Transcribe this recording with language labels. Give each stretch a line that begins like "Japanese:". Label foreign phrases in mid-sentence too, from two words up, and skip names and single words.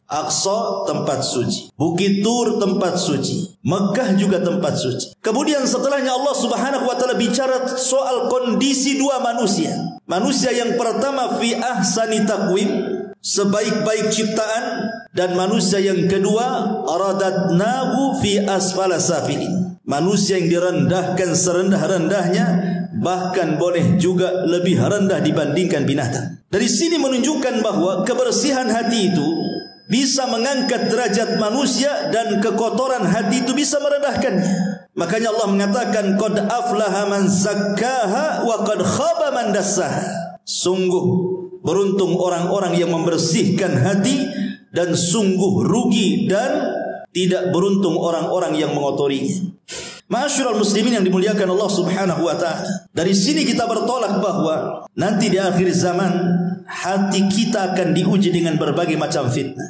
Indonesian: Aqsa tempat suci, Bukit Tur tempat suci, Mekah juga tempat suci. Kemudian setelahnya Allah
Arabic: سبحانه وتعالى
Indonesian: bicara soal kondisi dua manusia. Manusia yang pertama
Arabic: في أحسن تقويم,
Indonesian: sebaik-baik ciptaan, dan manusia yang kedua
Arabic: رددناه في أسفل سافلين,
Indonesian: manusia yang direndahkan serendah-rendahnya, bahkan boleh juga lebih rendah dibandingkan binatang. Dari sini menunjukkan bahwa kebersihan hati itu bisa mengangkat derajat manusia dan kekotoran hati itu bisa merendahkannya. Makanya Allah mengatakan
Arabic: قد أفلح من زكاها وقد خاب من دساها.
Indonesian: Sungguh beruntung orang-orang yang membersihkan hati, dan sungguh rugi dan tidak beruntung orang-orang yang mengotorinya.
Arabic: معاشر المسلمين
Indonesian: yang dimuliakan Allah
Arabic: سبحانه وتعالى.
Indonesian: Dari sini kita bertolak bahwa nanti di akhir zaman hati kita akan diuji dengan berbagai macam fitnah.